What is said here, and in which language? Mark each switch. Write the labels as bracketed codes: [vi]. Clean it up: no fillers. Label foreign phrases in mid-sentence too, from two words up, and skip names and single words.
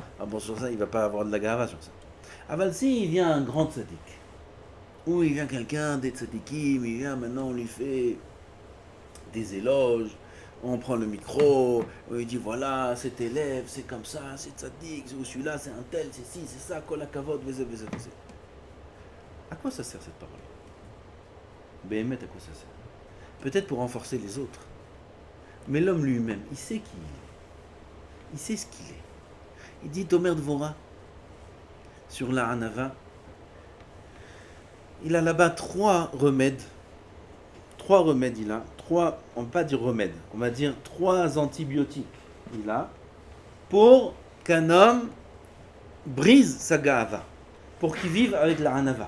[fr] Ah bon sur ça il va pas avoir de la gava sur ça. Aval si il vient un grand tzaddik, ou il vient quelqu'un des tzaddikim, il vient maintenant on lui fait des éloges, on prend le micro, on lui dit voilà cet élève c'est comme ça, c'est tzaddik, ou celui-là c'est un tel, c'est ci, c'est ça, [he] כל הכבוד, וזה. [fr] À quoi ça sert cette parole? Béhémet, à quoi ça sert? Peut-être pour renforcer les autres, mais l'homme lui-même, il sait qui il est, il sait ce qu'il est. Il dit Tomer Dvora sur la Hanava, il a là-bas trois remèdes il a, on va pas dire remèdes, on va dire 3 antibiotiques il a, pour qu'un homme brise sa ga'ava, pour qu'il vive avec la Hanava.